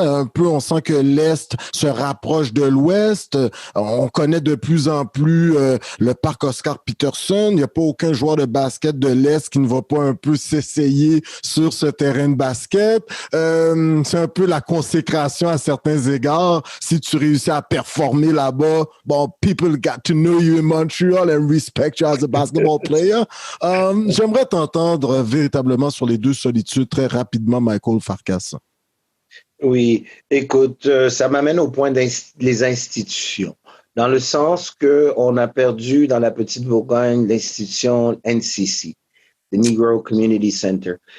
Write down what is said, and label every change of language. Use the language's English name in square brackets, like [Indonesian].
[French] Un peu, on sent que l'Est se rapproche de l'Ouest. On connaît de plus en plus le parc Oscar Peterson. Il n'y a pas aucun joueur de basket de l'Est qui ne va pas un peu s'essayer sur ce terrain de basket. C'est un peu la consécration à certains égards. Si tu réussis à performer là-bas, bon, [English] people got to know you in Montreal and respect you as a basketball player. [French] J'aimerais t'entendre véritablement sur les 2 solitudes très rapidement, Michael Farkas. Oui, écoute, ça m'amène au point des institutions. Dans le sens qu'on a perdu dans la Petite Bourgogne l'institution NCC, the Negro Community Center.